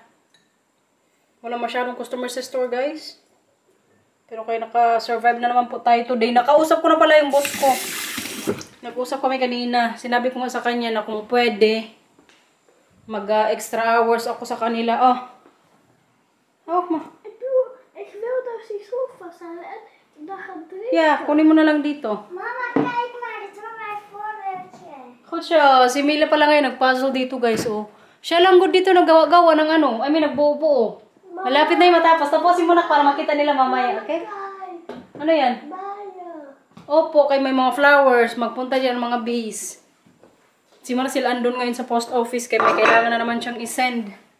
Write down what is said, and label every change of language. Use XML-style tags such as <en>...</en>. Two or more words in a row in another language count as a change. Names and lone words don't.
<tl>Wala masyadong customer sa store, guys. Pero kaya naka-survive na naman po tayo today. Nakausap ko na pala yung boss ko. Nag-usap kami kanina. Sinabi ko nga sa kanya na kung pwede, mag-</tl> <en>extra hours</en> <tl>ako sa kanila. Ma.</tl> <nl>Ik wil dat die schroef vasthouden en dat gaat breken.</nl> <en>Yeah,</en> <tl>kunin mo na lang dito.</tl> <nl>Mama, kijk maar. Dit is mijn voorwerpje.</nl> <tl>Goed siya. Si Mila pala ngayon nag-puzzle dito, guys. Siya lang good dito naggawa-gawa ng nagbuo-buo. Malapit na yung matapos. Tapusin mo na para makita nila mamaya, okay? Ano yan? Opo, kay may mga flowers. Magpunta dyan mga bees. Si Marcel andun ngayon sa post office kaya may kailangan na naman siyang isend.</tl>